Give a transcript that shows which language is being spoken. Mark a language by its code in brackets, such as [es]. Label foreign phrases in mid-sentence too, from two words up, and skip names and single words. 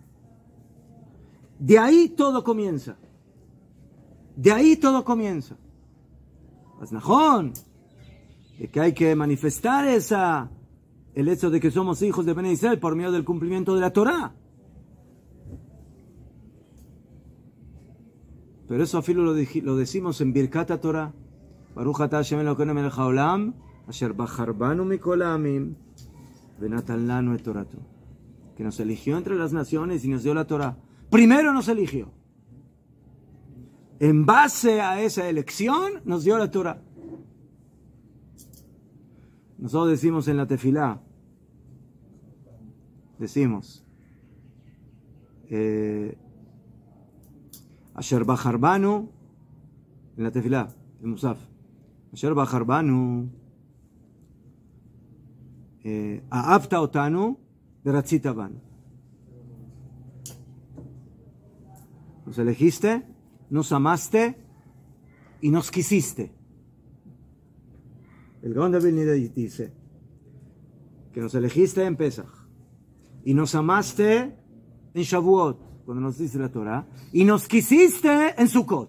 [es] De ahí todo comienza. De ahí todo comienza. Aznajón, de que hay que manifestar el hecho de que somos hijos de Bnei Israel por medio del cumplimiento de la Torah. Pero eso afilo lo decimos en Birkat HaTorah. [he] ברוך אתה השם אלוקינו מלך העולם, אשר בחר בנו מכל העמים, ונתן לנו את תורתו. [es] Que nos eligió entre las naciones y nos dio la Torah. Primero nos eligió. En base a esa elección, nos dio la Torah. Nosotros decimos en la tefilá, decimos, [he] אשר בחר בנו, [es] en la tefilá, en Musaf, [he] אשר בחר בנו, אהבת אותנו, ורצית בנו. [es] Nos elegiste, nos amaste y nos quisiste. El Gaón de Vilna dice que nos elegiste en Pesach y nos amaste en Shavuot, cuando nos dice la Torah, y nos quisiste en Sukkot.